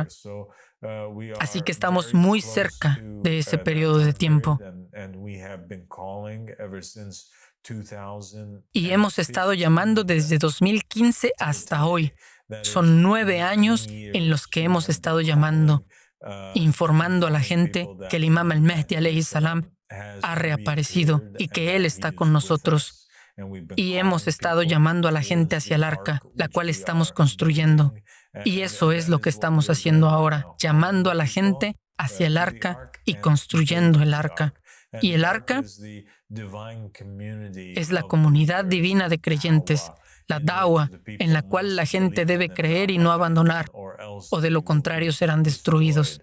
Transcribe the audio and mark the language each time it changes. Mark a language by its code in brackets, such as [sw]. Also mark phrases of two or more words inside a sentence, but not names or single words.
[es] Así que estamos muy cerca de ese periodo de tiempo. Y hemos estado llamando desde 2015 hasta hoy. Son 9 años en los que hemos estado llamando, informando a la gente que el Imam al-Mahdi [ar] عليه السلام [es] ha reaparecido y que Él está con nosotros. Y hemos estado llamando a la gente hacia el arca, la cual estamos construyendo. Y eso es lo que estamos haciendo ahora, llamando a la gente hacia el arca y construyendo el arca. Y el arca es la comunidad divina de creyentes, la dawa, en la cual la gente debe creer y no abandonar, o de lo contrario serán destruidos.